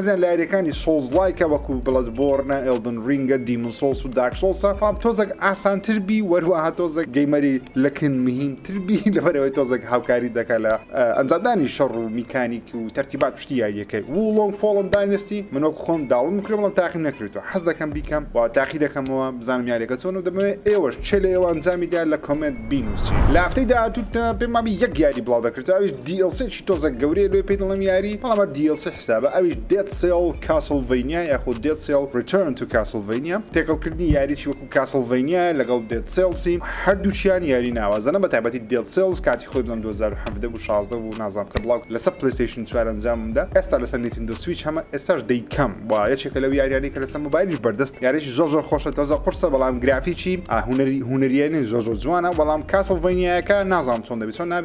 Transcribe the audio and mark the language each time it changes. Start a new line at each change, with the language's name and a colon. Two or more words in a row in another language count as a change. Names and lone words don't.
Central Kurdish: لە یاریەکانی سۆڵز لایکە وەکو بلەدبۆرنە ئێلدن ڕینگە دیمن سۆڵس و دارک سۆڵسە بەڵام تۆزێک ئاسانتر بی وەروەها تۆزێک گەیمەری لەکن مهمتر بی لەبەرەوەی تۆزێک هاوکاری دەکات لە ئەنجامدانی شەڕ و میکانیک و تەرتیبات پشتی یاریەکەی وولۆنگ فۆڵن داینستی من وەکو خۆم داوڵ میکرێ بەڵام تاقیم نەکردووە حەز دەکەم بیکەم و تاقی دەکەمەوە بزانم یاریەکە چۆن و دەمەوێت ئێوەش چێ لە ئێوە ئەنجامیدا لە کۆمنت بینووسی لە هەفتەی داهاتووتە پێم مامی یەک یاری بڵاو دەکرد ئەویش DLC تۆزێک گەورەیە لێ پێی دەڵێم یاری بەڵام DLC حسابە ئەویش Dead Cell Castlevania یاخود Dead Cell Return to Castlevania تێکەڵکردنی یاریی وەکو Castlevania لەگەڵ Dead Cells هەردووچیان یاری ناوازەنە بە تایبەتی Dead Cells کاتی خۆی بڵم 2017 و 16 و نازام کە بڵاو لەسەر PlayStation 4 ئەنجامدا ئێستا لەسەر Nintendo Switch هەمە ئێستاش دەیکەم و یەکێکە لەو یاریانی کە لەسەر مۆبایلیش بەردەست یاریی زۆر خۆشە تازە قورسە بەڵام گرافیکی هونەریانە زۆر جوانە بەڵام Castlevania-یەکە نازام چۆن دەبێت چۆن نابی